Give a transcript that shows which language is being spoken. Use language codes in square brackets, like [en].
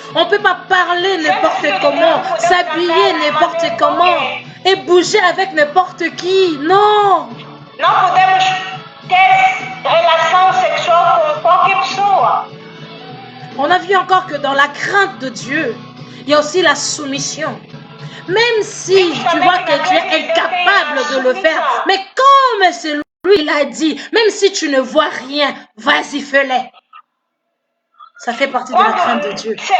[fr] On ne peut pas parler n'importe comment, s'habiller n'importe comment et bouger avec n'importe qui. Non. [pt] Não podemos ter relação sexual com qualquer pessoa. [fr] On a vu encore que dans la crainte de Dieu, il y a aussi la soumission. Même si tu vois que tu es incapable de le faire, mais comme c'est lui l'a dit, même si tu ne vois rien, vas-y, fais-le. Ça fait partie de la crainte de Dieu.